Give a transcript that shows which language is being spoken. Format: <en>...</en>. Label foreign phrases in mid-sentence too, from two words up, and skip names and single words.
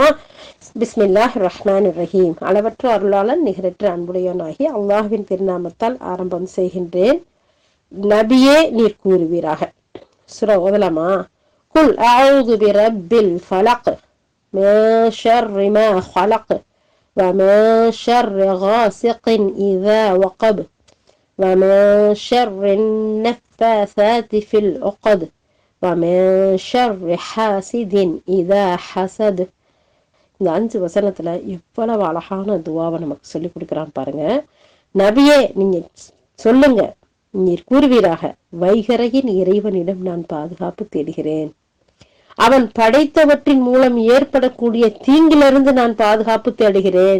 <ar>بسم الله الرحمن الرحيم.</ar> <ta>அளவற்ற அருளாளன் நிகரற்ற அன்புடையவனாகி அல்லாஹ்வின் திருநாமத்தால் ஆரம்பம் செய்கின்றேன். நபியே நீர் கூறுவீராக. சூரா ஓதலாமா?</ta> <ar>قل أعوذ برب الفلق من شر ما خلق ومن شر غاسق إذا وقب ومن شر النفاثات في العقد ومن شر حاسد إذا حسد.</ar> <ta>இந்த 5 வசனத்துல எவ்வளவு அழகான துவாவை நமக்கு சொல்லி கொடுக்குறான் பாருங்க. நபியே நீங்க சொல்லுங்க, நீர் கூறுவீராக, வைகரையின் இறைவனிடம் நான் பாதுகாப்பு தேடுகிறேன். அவன் படைத்தவற்றின் மூலம் ஏற்படக்கூடிய தீங்கிலிருந்து நான் பாதுகாப்பு தேடுகிறேன்.</ta>